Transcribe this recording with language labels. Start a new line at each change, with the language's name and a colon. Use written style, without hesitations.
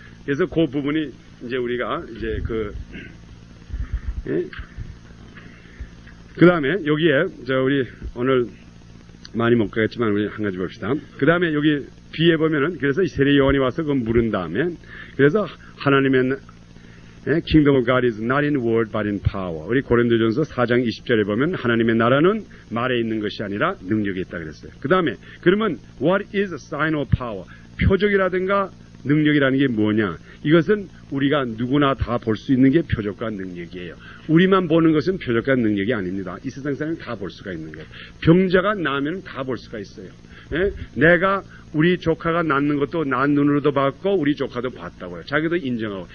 Korean: 그래서 그 부분이 이제 우리가 이제 그 다음에 여기에 우리 오늘 많이 못 가겠지만 우리 한 가지 봅시다. 그 다음에 여기 뒤에 보면은 그래서 이 세례 요한이 와서 그 물은 다음에 그래서 하나님의
English: Kingdom of God is not in word but in power.
Korean: 우리 고린도전서 4장 20절에 보면 하나님의 나라는 말에 있는 것이 아니라 능력에 있다 그랬어요. 그 다음에 그러면
English: what is a sign of power?
Korean: 표적이라든가 능력이라는 게 뭐냐? 이것은 우리가 누구나 다 볼 수 있는 게 표적과 능력이에요. 우리만 보는 것은 표적과 능력이 아닙니다. 이 세상 사람은 다 볼 수가 있는 거예요. 병자가 나면 다 볼 수가 있어요. 내가 우리 조카가 낫는 것도 난 눈으로도 봤고 우리 조카도 봤다고요. 자기도 인정하고.